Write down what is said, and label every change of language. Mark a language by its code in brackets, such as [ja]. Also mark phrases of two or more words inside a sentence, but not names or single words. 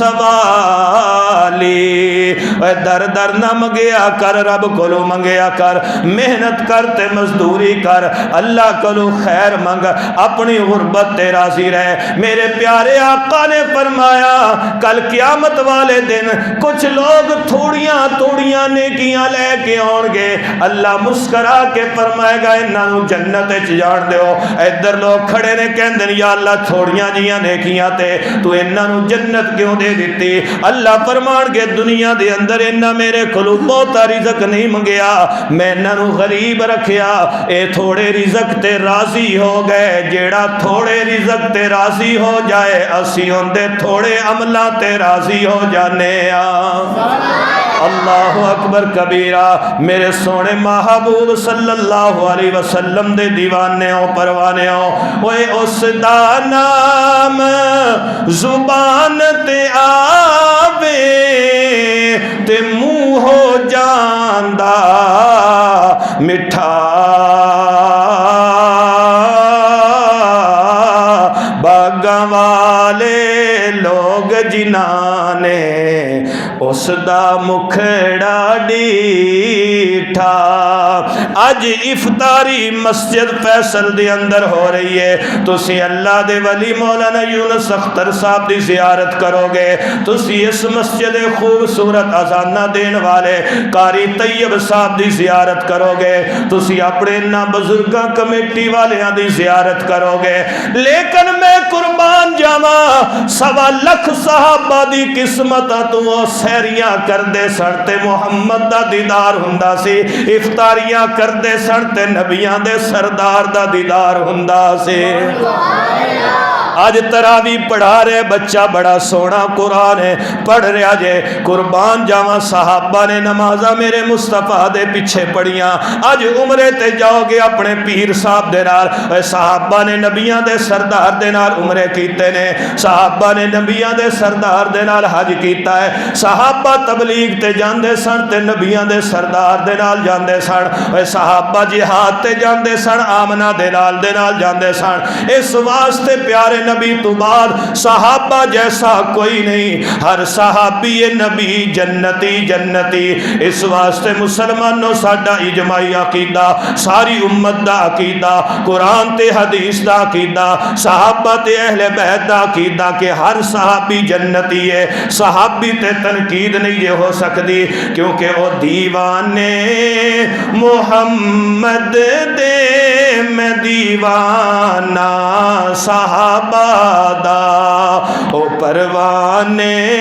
[pa] سوالی اوے در در نہ منگیا کر رب کولو منگیا کر محنت کر تے مزدوری کر اللہ کولو خیر منگ اپنی غربت تے راضی رہ میرے پیارے آقا نے فرمایا کل قیامت والے دن کچھ لوگ تھوڑیاں نیکیاں لے کے آن گے اللہ مسکرا کے فرمائے گا انہاں جنت وچ جان دیو ادھر لوگ کھڑے نے کہندے یا اللہ تھوڑیاں جیاں نیکیاں تے تو انہاں نو جنت کیوں دے دتی اللہ فرمان گے دنیا دے اندر انہاں میرے کولوں بہتا رزق نہیں منگیا میں انہاں نو غریب رکھیا اے تھوڑے رزق تے راضی ہو گئے جیڑا تھوڑے رزق تے راضی ہو جائے اسی ہوندے تھوڑے عملاں تے راضی ہو جانے [ar] اللہ اکبر کبیرہ [pa] میرے سونے محبوب [ar] صلی اللہ علیہ وسلم [pa] دے دیوانے ہو پروانے ہو اوے اس دا نام زبان تے آوے تے منہ ہو جاندا مٹھا باغاں والے لوگ جنہاں نے اس دا مکھڑا ڈیٹھا اج افطاری مسجد فیصل دے اندر ہو رہی ہے تسی اللہ دے ولی مولانا یونس اختر صاحب دی زیارت کرو گے تسی اس مسجد خوبصورت اذانہ دین والے قاری طیب صاحب دی زیارت کرو گے تسی اپنے نہ بزرگاں کمیٹی والیاں دی زیارت کرو گے لیکن میں قربان جاواں 1.25 لاکھ صحابہ دی قسمت تو سیریاں کردے سن تے محمد دا دیدار ہوندا سی افطاریاں کردے سن تے نبیاں دے سردار دا دیدار ہوندا سی اج تراوی پڑھا رہے بچہ بڑا سونا قرآن ہے پڑھ رہا جے قربان جاواں صحابہ نے نمازاں میرے مصطفیٰ دے پیچھے پڑھیاں اج عمرے تے جاؤ گے اپنے پیر صاحب دے نال صحابہ نے نبیاں دے سردار دے نال عمرے کیتے نے صحابہ نے نبیاں دے سردار دے نال حج کیتا ہے صحابہ تبلیغ تے جاندے سن تے نبیاں دے سردار دے نال جاندے سن صحابہ جہاد تے جاندے سن آمنہ دے نال جاندے سن اس واسطے پیارے نبی تو بعد صحابہ جیسا کوئی نہیں ہر صحابی نبی جنتی جنتی اس واسطے مسلمانوں ساڈا اجماعی عقیدہ ساری امت دا عقیدہ قرآن تے حدیث دا عقیدہ صحابہ تے اہل بیت دا عقیدہ کہ ہر صحابی جنتی ہے صحابی تے تنقید نہیں یہ ہو سکتی کیونکہ وہ دیوانے محمد دے میں دیوانہ صحابہ دا او پروانے